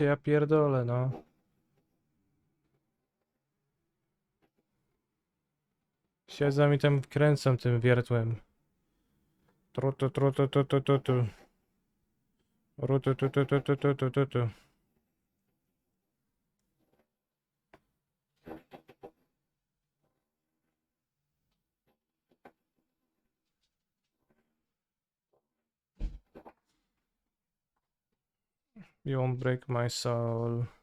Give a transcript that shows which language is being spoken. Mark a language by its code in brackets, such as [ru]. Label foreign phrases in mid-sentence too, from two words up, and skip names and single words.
[pl] Ja pierdolę, no. Siedzę i tam kręcam tym wiertłem. Trutu, trutu, tutu, tutu. Rutu, tutu, tutu, tutu, tutu. [en] You won't break my soul.